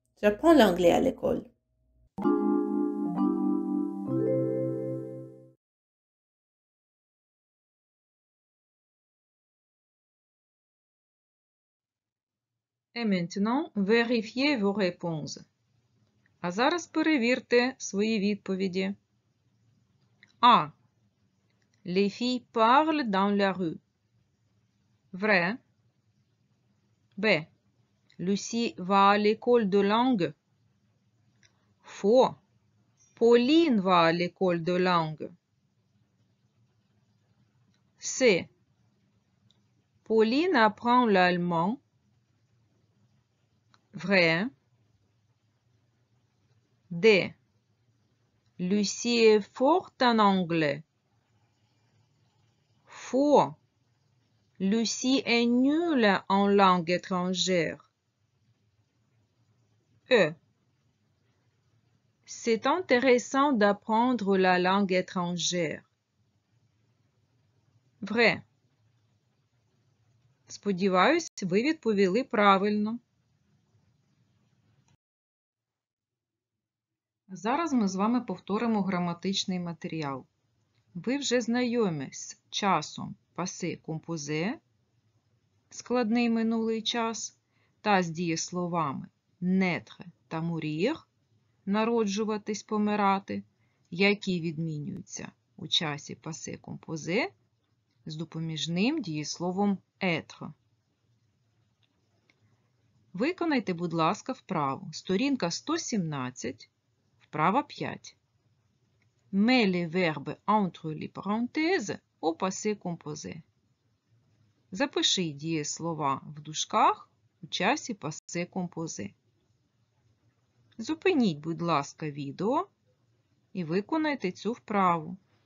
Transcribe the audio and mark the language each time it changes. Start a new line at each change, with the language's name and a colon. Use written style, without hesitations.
French: J'apprends l'anglais à l'école. Et maintenant, vérifiez vos réponses.
Ukrainian: А зараз перевірте свої відповіді. А.
French: Les filles parlent dans la rue. Vrai. B. Lucie va à l'école de langue. Faux. Pauline va à l'école de langue. C. Pauline apprend l'allemand. Vrai. D. Lucie est forte en anglais. Faux. Lucie est nulle en langue étrangère. E. C'est intéressant d'apprendre la langue étrangère. Vrai.
Ukrainian: Сподіваюсь, ви відповіли правильно. Зараз ми з вами повторимо граматичний матеріал. Ви вже знайомі з часом passé composé, складний минулий час, та з дієсловами naître та mourir, народжуватись, помирати, які відмінюються у часі passé composé з допоміжним дієсловом être. Виконайте, будь ласка, вправу. Сторінка 117, вправа 5.
French: Mets les verbes entre les parenthèses au passé composé.
Ukrainian: Запиши дієслова в дужках у часі passé composé. Зупиніть, будь ласка, відео і виконайте цю вправу.